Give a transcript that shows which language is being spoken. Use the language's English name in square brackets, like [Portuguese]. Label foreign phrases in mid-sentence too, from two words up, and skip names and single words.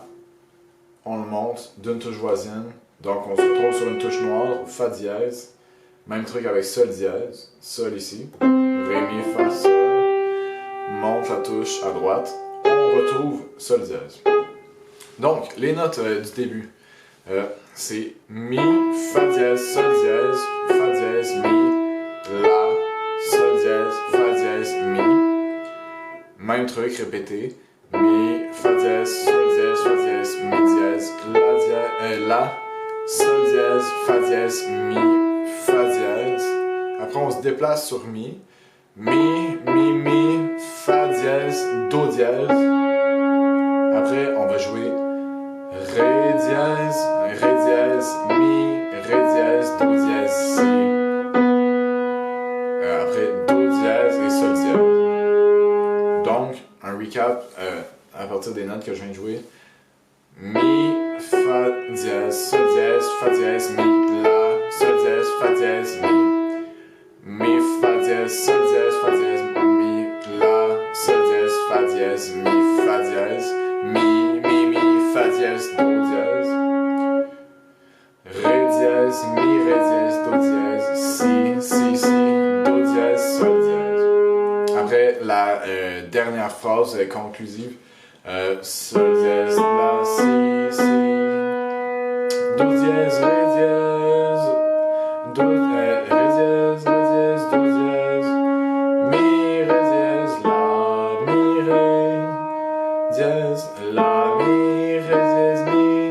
[French] On le monte d'une touche voisine. Donc on se retrouve sur une touche noire, Fa dièse. Même truc avec Sol dièse. Sol ici. Ré, Mi, Fa, Sol. Monte la touche à droite. On retrouve Sol dièse. Donc, les notes du début. C'est Mi, Fa dièse, Sol dièse, Fa dièse, Mi, La, Sol dièse, Fa dièse, Mi. Même truc répété. Mi, Fa dièse, Sol dièse, Fa dièse, Mi dièse, La, Sol dièse, Fa dièse, Mi, Fa dièse. Après on se déplace sur Mi. Mi, Fa dièse, Do dièse. Après on va jouer Ré dièse, Mi, Ré dièse, Do dièse, Si. Après, Do dièse et Sol dièse. Donc, un recap à partir des notes que je viens de jouer. Mi, Fa dièse, Sol dièse, Fa dièse, Mi, La, Sol dièse, Fa dièse, Mi. Mi, Fa dièse, Sol dièse, Fa dièse, Mi, La, Sol dièse, Fa dièse, Mi, Fa dièse, Mi, Fa dièse, Do dièse. Ré dièse, Mi, Ré dièse, Do dièse, Si, Do dièse, Sol dièse. Après, la dernière phrase conclusive. Sol dièse, La, Si, Do dièse, Ré dièse, Ré dièse, Do dièse, Mi, Ré dièse, La, Mi, Ré dièse, La, Mi, Ré dièse, Mi.